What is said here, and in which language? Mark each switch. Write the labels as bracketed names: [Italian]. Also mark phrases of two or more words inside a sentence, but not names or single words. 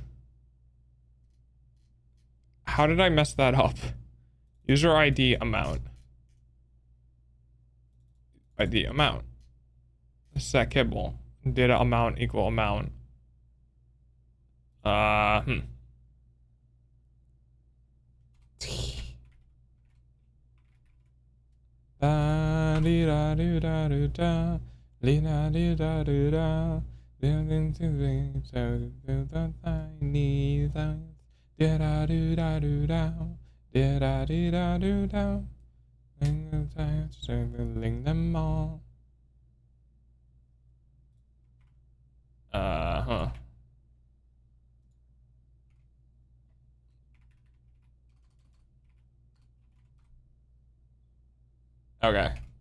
[English] How did I mess that up? User ID amount. ID amount. Set kibble. Data amount equal amount. Hmm. Da dee da doo da doo da, dee da doo da doo da, tiny da da doo da doo da, da dee da doo da, circling them all. Huh. Okay.